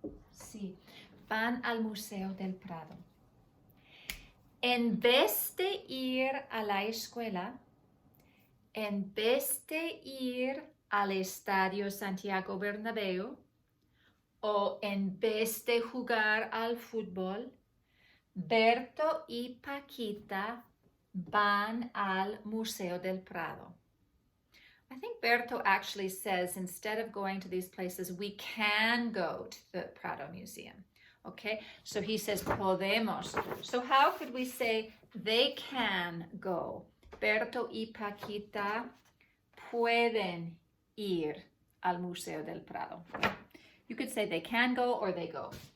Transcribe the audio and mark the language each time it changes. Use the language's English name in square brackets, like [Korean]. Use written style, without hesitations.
[Spanish] Sí, van al Museo del Prado. En vez de ir a la escuela, en vez de ir al Estadio Santiago Bernabéu, o en vez de jugar al fútbol, Berto y Paquita van al Museo del Prado. [English] I think Berto actually says, instead of going to these places, we can go to the Prado Museum. Okay, so he says podemos. So how could we say they can go? [Spanish] Berto y Paquita pueden ir al Museo del Prado. [English] You could say they can go or they go.